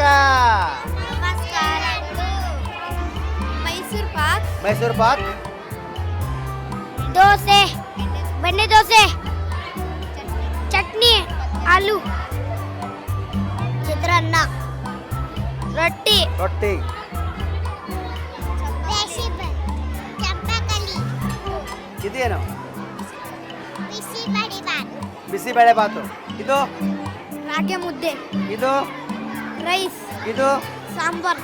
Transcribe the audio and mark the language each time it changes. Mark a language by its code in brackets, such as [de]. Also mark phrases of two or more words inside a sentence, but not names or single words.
[kn] ನಮಸ್ಕಾರ. ಮೈಸೂರು ಪಾಕ್, ಮೈಸೂರು ಪಾಕ್, ದೋಸೆ, ಬೆಣ್ಣೆ ದೋಸೆ, ಚಟ್ನಿ, ಆಲೂ, ಚಿತ್ರಾನ್ನ, ರೊಟ್ಟಿ, ರೊಟ್ಟಿ, ಇದೇನು ಬಿಸಿಬೇಳೆ ಬಾತು, ಇದು ರಾಗಿ ಮುದ್ದೆ, ಇದು ರೈಸ್, ಇದು ಸಾಂಬಾರ್,